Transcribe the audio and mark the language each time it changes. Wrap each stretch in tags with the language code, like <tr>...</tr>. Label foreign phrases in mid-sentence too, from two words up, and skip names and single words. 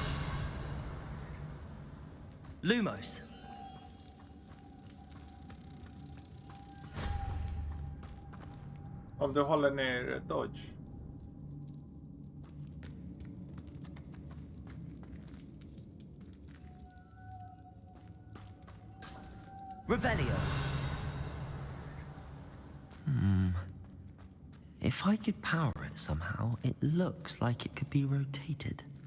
<sv>Lumos. Om du håller ner dodge. Revelio.</sv> <en>If I could power it somehow, it looks like it could be rotated.</en>